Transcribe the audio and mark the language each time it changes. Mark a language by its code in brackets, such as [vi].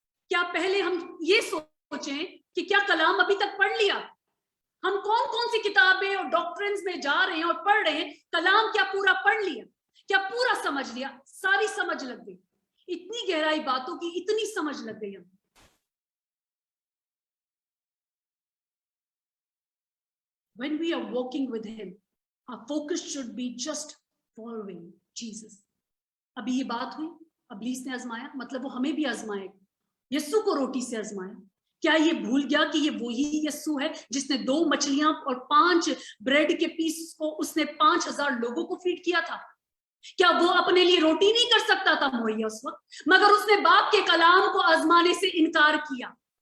[hi] क्या पहले हम ये सोचें कि क्या कलाम अभी तक पढ़ लिया? हम कौन कौन सी किताबें और डॉक्ट्रिन्स में जा रहे हैं और पढ़ रहे हैं, कलाम क्या पूरा पढ़ लिया? क्या पूरा समझ लिया? सारी समझ लग गई, इतनी गहराई बातों की इतनी समझ लग गई हमें। [en] When we are walking with him, our focus should be just following Jesus. [hi] अभी ये बात हुई, इब्लीस ने आजमाया, मतलब वो हमें भी आजमाएगा। यीशु को रोटी से आजमाया। क्या ये भूल गया कि ये वही यीशु है जिसने 2 मछलियां और 5 ब्रेड के पीस को उसने 5000 लोगों को फीड किया था? क्या वो अपने लिए रोटी नहीं कर सकता था मुहैया उस वक्त? मगर उसने बाप के कलाम को आजमाने से इनकार किया।